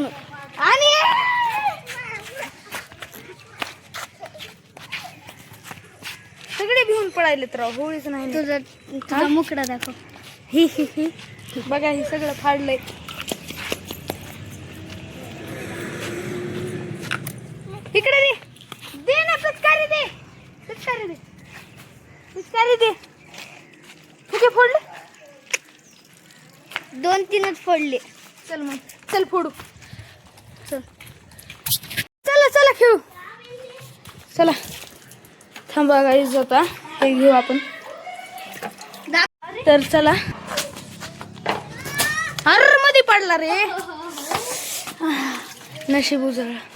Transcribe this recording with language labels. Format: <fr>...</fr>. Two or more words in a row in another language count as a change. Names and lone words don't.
<mr>आणि सगळे भिवून पडायले तर होळीच नाही. तुझा मुकडा दाखव. ही बघा हे सगळं फाडलंय. इकडे दे ना पिचकारी दे पिचकारी दे. कुठे फोडले 2-3च फोडले. चल मग चल फोडू चल चला खेळू चला. थांबा गाईज आता हे घेऊ आपण. तर चला अर मध्ये पडला रे नशीब उजळ.</mr>